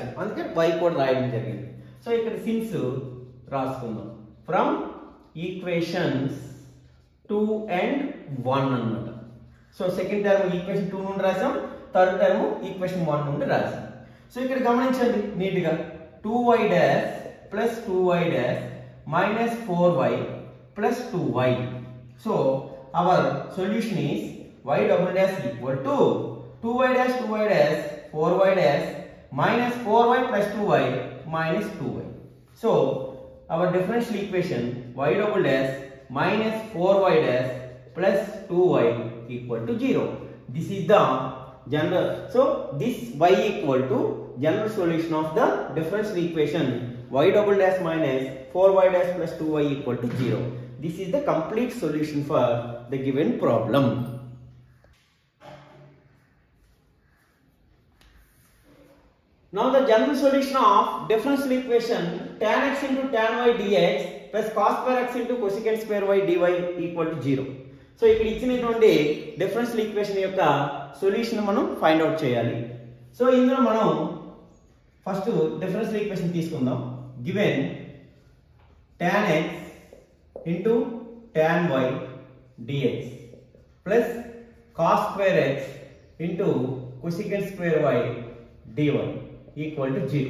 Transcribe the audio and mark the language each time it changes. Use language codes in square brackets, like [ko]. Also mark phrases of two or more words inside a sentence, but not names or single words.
[te] అందుకే y కూడా రాయడం జరిగింది. సో ఇక్కడ సిన్స్ రాసుకుందాం [en] from equations 2 and 1 [te] అన్నమాట. సో [en] second term equation 2 [te] నుండి రాసాం, [en] third term equation 1 [te] నుండి రాసాం. సో ఇక్కడ గమనించండి నీట్ గా [en] 2y dash plus 2y dash minus 4y plus 2y. So our solution is y double dash equal to 2y dash 4y dash minus 4y plus 2y minus 2y. So our differential equation y double dash minus 4y dash plus 2y equal to 0. This is the general. So this y equal to general solution of the differential equation y double dash minus 4y dash plus 2y equal to 0. This is the complete solution for the given problem. Now the general solution of differential equation tan x into tan y dx plus cos square x into cosecant square y dy equal to 0. [te] సో ఇక్కడ ఇచ్చినటువంటి [en] differential equation [te] యొక్క సొల్యూషన్ మనం [en] find out [te] చేయాలి. సో ఇందులో మనం [en] first differential equation [te] తీసుకుందాం. [en] given tan x into tan y dx plus cos square x into cosecant square y dy equal to 0.